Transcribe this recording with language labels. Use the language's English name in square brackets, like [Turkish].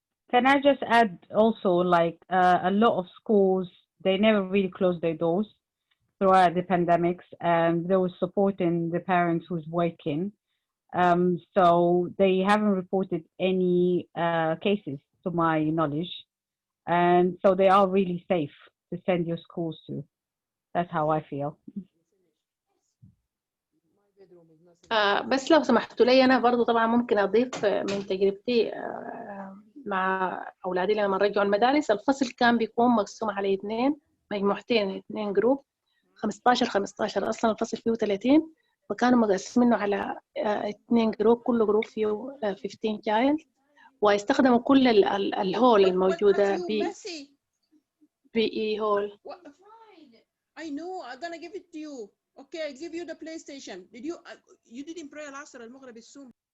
[English] Can I just add also, like a lot of schools, they never really closed their doors throughout the pandemics, and they were supporting the parents who's working. So they haven't reported any cases to my knowledge. And so they are really safe to send your schools to. That's how I feel. [Arabic] بس لو سمحتوا لي أنا برضو طبعا ممكن أضيف من تجربتي مع أولادي لما رجعوا المدارس. الفصل كان بيكون مقسوم على 2 مجموعتين، 2 جروب 15 أصلا الفصل فيه 30، فكانوا مقسمينه على 2 جروب، كل جروب فيه 15 child، ويستخدموا كل الهول الموجودة بي هول. [English] I know I'm gonna give it to you. Okay, I give you the PlayStation. You didn't pray [Arabic] العصر المغرب السوم.